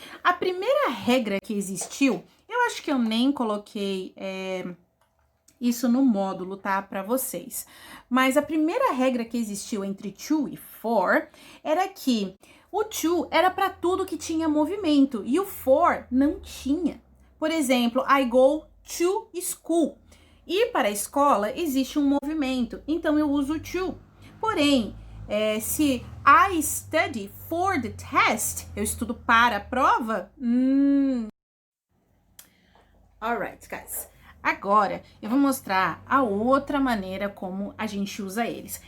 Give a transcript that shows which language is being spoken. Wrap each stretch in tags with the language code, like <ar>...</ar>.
<pt>A primeira regra que existiu, eu acho que eu nem coloquei isso no módulo, tá? Para vocês. Mas a primeira regra que existiu entre to e for era que o to era para tudo que tinha movimento e o for não tinha. Por exemplo,</pt> <en>I go to school.</en> <pt>Ir para a escola existe um movimento, então eu uso to. Porém, se</pt> <en>I study for the test,</en> <pt>eu estudo para a prova,</pt> <en>alright, guys.</en> <pt>Agora, eu vou mostrar a outra maneira como a gente usa eles.</pt>